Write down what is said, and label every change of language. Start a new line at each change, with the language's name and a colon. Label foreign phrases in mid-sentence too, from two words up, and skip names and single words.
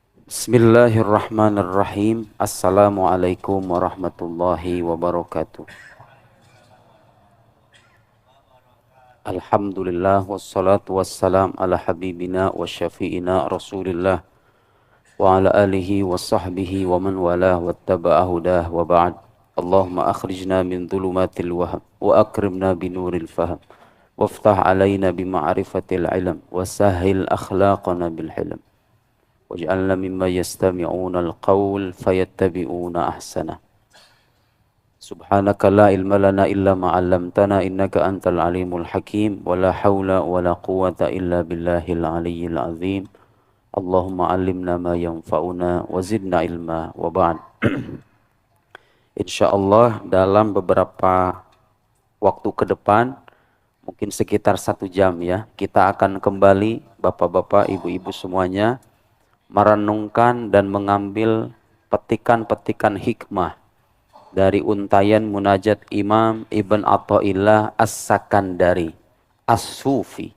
Arabic: بسم الله الرحمن الرحيم. السلام عليكم ورحمة الله وبركاته. الحمد لله والصلاة والسلام على حبيبنا وشفيعنا رسول الله وعلى آله وصحبه ومن والاه واتبع هداه وبعد. اللهم أخرجنا من ظلمات الوهم وأكرمنا بنور الفهم وافتح علينا بمعرفة العلم وسهل أخلاقنا بالحلم. واجعلنا مما يستمعون القول فيتبعون أحسن. سبحانك لا علم لنا إلا ما علمتنا إنك أنت العليم الحكيم ولا حول ولا قوة إلا بالله العلي العظيم. اللهم علمنا ما ينفعنا وزدنا علما وبعد.
Indonesian: Insyaallah dalam beberapa waktu ke depan, mungkin sekitar 1 jam ya, kita akan kembali bapak-bapak, ibu-ibu semuanya merenungkan dan mengambil petikan-petikan hikmah dari untayan munajat Imam Ibn Athaillah As-Sakandari As-Sufi.